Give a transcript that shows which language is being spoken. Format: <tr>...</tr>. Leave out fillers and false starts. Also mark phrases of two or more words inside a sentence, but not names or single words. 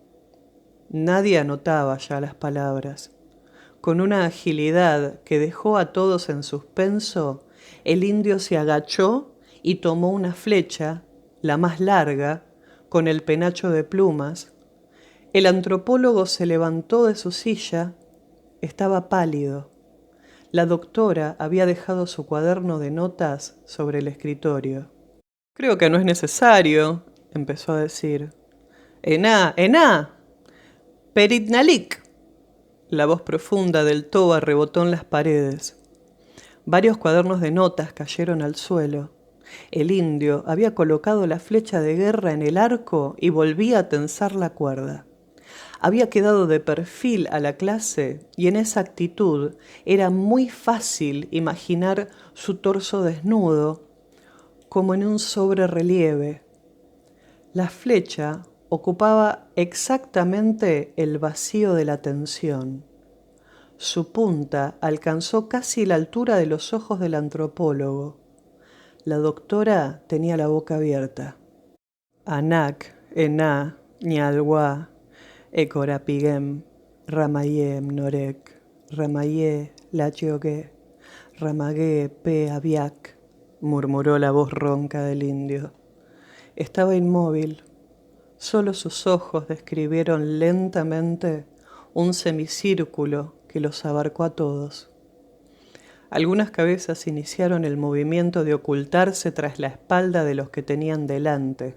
<es>Nadie anotaba ya las palabras. Con una agilidad que dejó a todos en suspenso, el indio se agachó y tomó una flecha, la más larga, con el penacho de plumas. El antropólogo se levantó de su silla. Estaba pálido. La doctora había dejado su cuaderno de notas sobre el escritorio. «Creo que no es necesario», empezó a decir.</es> <tob>«Ená, ená, Peritnalik».</tob> <es>La voz profunda del toba rebotó en las paredes. Varios cuadernos de notas cayeron al suelo. El indio había colocado la flecha de guerra en el arco y volvía a tensar la cuerda. Había quedado de perfil a la clase y en esa actitud era muy fácil imaginar su torso desnudo, como en un sobrerrelieve. La flecha ocupaba exactamente el vacío de la tensión. Su punta alcanzó casi la altura de los ojos del antropólogo. La doctora tenía la boca abierta.</es> <tob>Anak, ená, ñalguá, ekorapigem, ramayé mnorek, ramayé lachioque, ramagué pe aviak,</tob> <es>murmuró la voz ronca del indio. Estaba inmóvil. Solo sus ojos describieron lentamente un semicírculo que los abarcó a todos. Algunas cabezas iniciaron el movimiento de ocultarse tras la espalda de los que tenían delante.</es>